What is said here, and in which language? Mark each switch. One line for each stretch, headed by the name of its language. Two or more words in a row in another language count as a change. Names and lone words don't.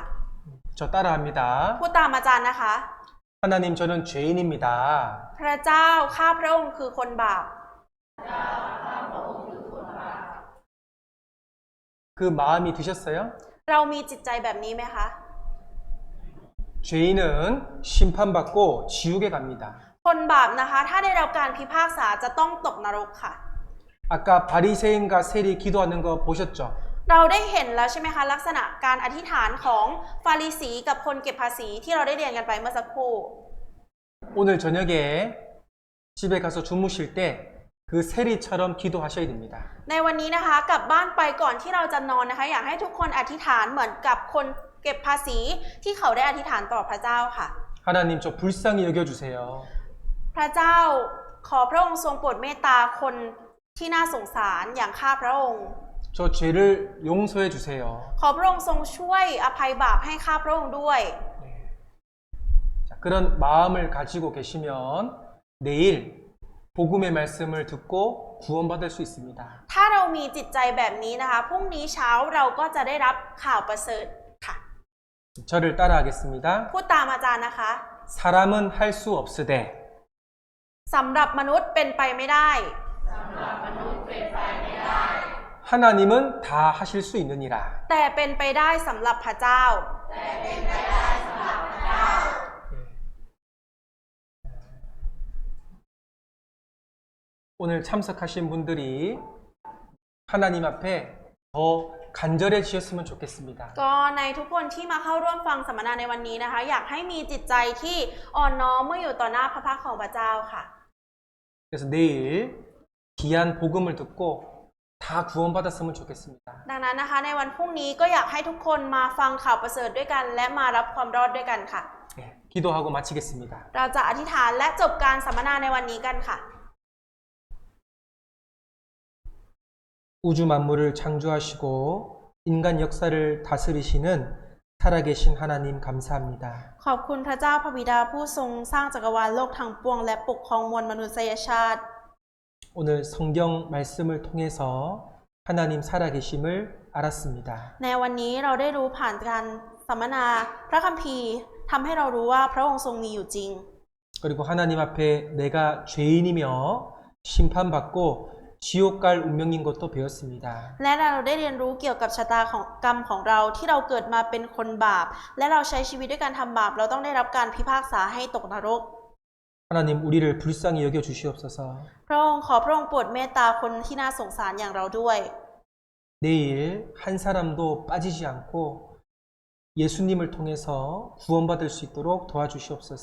Korean: 저 따라합니다.
Thai: พูดตามอาจารย์นะคะ
Korean: 하나님 저는 죄인입니다.
Thai: พระเจ้าข้าพระองค์คือคนบาป
Korean: 그 마음이 드셨어요?
Thai: เรามีจิตใจแบบนี้ไหมคะ
Korean: 죄인은 심판받고 지옥에 갑니다.
Thai: คนบาปนะคะถ้าได้รับการพิพากษาจะต้องตกนรกค่ะ
Korean: 아까 바리새인과 세리 기도하는 거 보셨죠?
Thai: เราได้เห็นแล้วใช่ไหมคะลักษณะการอธิษฐานของฟาริสีกับคนเก็บภาษีที่เราได้เรียนกันไปเมื่อสักครู่
Korean: 오늘 저녁에 집에 가서 주무실 때 그 세리처럼 기도하셔야 됩니다.
Thai: ในวันนี้นะคะกลับบ้านไปก่อนที่เราจะนอนนะคะอยากให้ทุกคนอธิษฐานเหมือนกับคนเก็บภาษีที่เขาได้อธิษฐานต่อพระเจ้าค่ะ
Korean: 하나님 저 불쌍히 여겨주세요.
Thai: พระเจ้าขอพระองค์ทรงโปรดเมตตาคนที่น่าสงสารอย่างข้าพระองค์
Korean: 저 죄를 용서해 주세요.
Thai: ขอพระองค์ทรงช่วยอภัยบาปให้ข้าพระองค์ด้วย
Korean: 자, 그런 마음을 가지고 계시면 내일 복음의 말씀을 듣고 구원받을 수 있습니다.
Thai: ถ้าเรามีจิตใจแบบนี้นะคะพรุ่งนี้เช้าเราก็จะได้รับข่าวประเสริฐค่ะ
Korean: 저를 따라하겠습니다.
Thai: พูดตามอาจารย์นะคะ
Korean: 사람은 할 수 없으되
Thai: สำหรับมนุษย์เป็นไปไม่ได้
Korean: 하나님은 다 하실 수 있느니라.
Thai: แต่เป็นไปได้สำหรับพระเจ้า
Korean: 오늘 참석하신 분들이 하나님 앞에 더 간절해지셨으면 좋겠습니다.
Thai: ก็ในทุกคนที่มาเข้าร่วมฟังสัมมนาในวันนี้นะคะอยากให้มีจิตใจที่อ่อนน้อมเมื่ออยู่ต่อหน้าพระพักตร์ของพระเจ้าค่ะ
Korean: 그래서 내일 귀한 복음을 듣고 다 구원받았으면 좋겠습니다.
Thai: ดังนั้นนะคะในวันพรุ่งนี้ก็อยากให้ทุกคนมาฟังข่าวประเสริฐด้วยกัน และมารับความรอดด้วยกันค่ะ
Korean: 네, 기도하고 마치겠습니다.
Thai: เราจะอธิษฐานและจบการสัมมนาในวันนี้กันค่ะ
Korean: 우주 만물을 창조하시고 인간 역사를 다스리시는 살아계신 하나님 감사합니다.
Thai: ขอบคุณพระเจ้าพระบิดาผู้ทรงสร้างจักรวาลโลกทั้งปวงและปกครองมวลมนุษยชาติ
Korean: 오늘 성경 말씀을 통해서 하나님 살아계심을 알았습니다.
Thai: ในวันนี้เราได้รู้ผ่านการสัมมนาพระคัมภีร์ทำให้เรารู้ว่าพระองค์ทรงมีอยู่จริง
Korean: 그리고 하나님 앞에 내가 죄인이며 심판받고 지옥 갈 운명인 것도 배웠습니다.
Thai: และเราได้เรียนรู้เกี่ยวกับชะตากรรมของเราที่เราเกิดมาเป็นคนบาปและเราใช้ชีวิตด้วยการทำบาปเราต้องได้รับการพิพากษาให้ตกนรก
Korean: 하나님 우리를 불쌍히 여겨 주시옵소서.
Thai: พระองค์ขอพระองค์โปรดเมตตาคนที่น่าสงสารอย่างเราด้วย
Korean: 내일 한 사람도 빠지지 않고 예수님을 통해서 구원받을 수 있도록 도와주시옵소서.